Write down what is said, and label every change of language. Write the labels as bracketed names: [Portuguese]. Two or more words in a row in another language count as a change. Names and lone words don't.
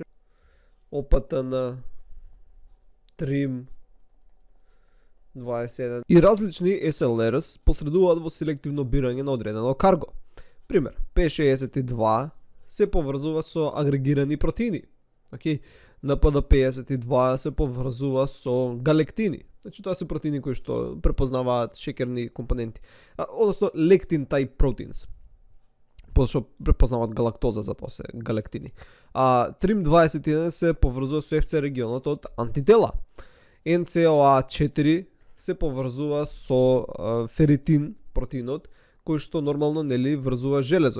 [Macedonian] OPTN, TRIM 21 и различни SLRs посредуваат во селективно бирање на одредено карго. Пример, P62 се поврзува со агрегирани протеини. Океј, NPD52 се поврзува со галектини. Значи тоа се протеини кои што препознаваат шеќерни компоненти, односно [English] lectin type proteins. [Macedonian] Пошто препознаваат галактоза, затоа се галектини. А TRIM21 се поврзува со FC регионот од антитела. NCOA4 се поврзува со феритин протеинот, кој што нормално нели врзува железо.